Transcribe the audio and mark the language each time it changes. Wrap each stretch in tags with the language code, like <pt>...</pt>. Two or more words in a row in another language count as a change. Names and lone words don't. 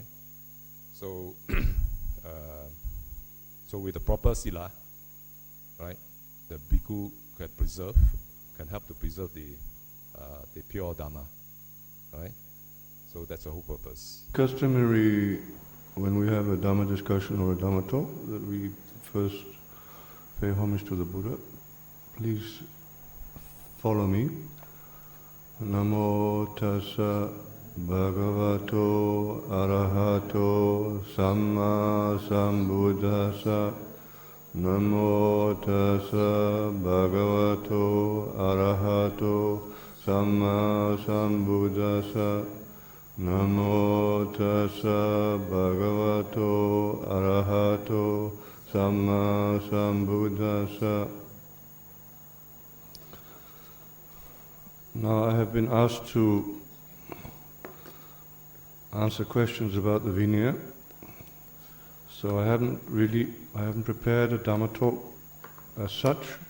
<en>So, so with the proper Sila, right, the Bhikkhu can help to preserve the pure Dhamma. Right? So that's the whole purpose. Customary, when we have a Dhamma discussion or a Dhamma talk, that we first pay homage to the Buddha. Please follow me.</en> <pi>Namo tassa bhagavato arahato samma sambuddhassa. Namo tassa bhagavato arahato samma sambuddhassa. Namo tassa bhagavato arahato samma sambuddhassa.</pi> <en>Now I have been asked to answer questions about the Vinaya, so I haven't prepared a Dhamma talk as such.</en>